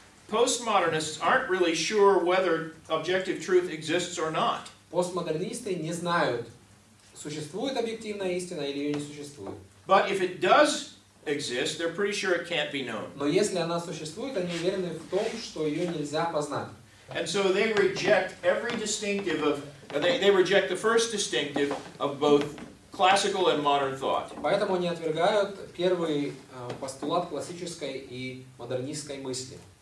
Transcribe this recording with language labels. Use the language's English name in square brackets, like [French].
[English] Postmodernists aren't really sure whether objective truth exists or not. [Russian] Постмодернисты не знают, существует объективная истина или ее не существует. [English] But if it does exist, they're pretty sure it can't be known. [Russian] Но если она существует, они уверены в том, что ее нельзя познать. [English] And so they reject every distinctive of they reject the first distinctive of both classical and modern thought. [Russian] Поэтому они отвергают первый постулат классической и модернистской мысли.